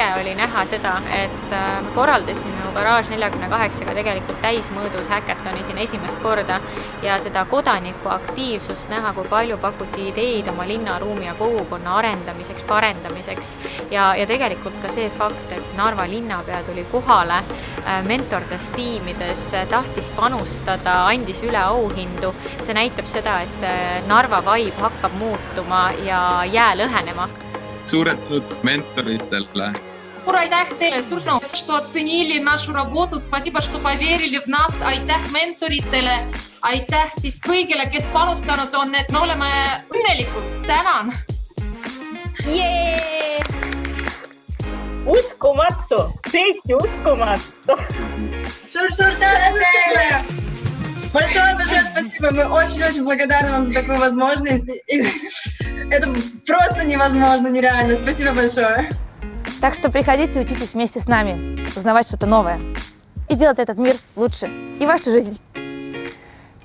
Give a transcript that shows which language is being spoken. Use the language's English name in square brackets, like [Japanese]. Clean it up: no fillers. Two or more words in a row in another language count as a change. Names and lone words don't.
[Estonian] oli näha seda, et me korraldasime Garage 48-ga tegelikult täismõõdus häkatoni siin esimest korda ja seda kodaniku aktiivsust näha, kui palju pakuti ideid oma linnaruumi ja kogukonna arendamiseks, parendamiseks ja tegelikult ka see fakt, et Narva linnapea tuli kohale, mentordas tiimides, tahtis panustada, andis üle auhindu. See näitab seda, et see Narva vibe hakkab muutuma ja jää lõhenema. Suured менторитele. Aitäh teile, [Russian] что оценили нашу работу, спасибо, что поверили в нас, [Estonian] aitäh mentoritele, aitäh siis kõigile, kes panustanud on, et me oleme õnnelikud. Tänan! Jee! Uskumatu, tõesti uskumatu! Suur tänu teile! [Russian] Большое спасибо, мы очень-очень благодарны вам за такую возможность. Это просто невозможно, нереально. Спасибо большое. Так что приходите и учитесь вместе с нами, узнавать что-то новое и делать этот мир лучше и вашу жизнь.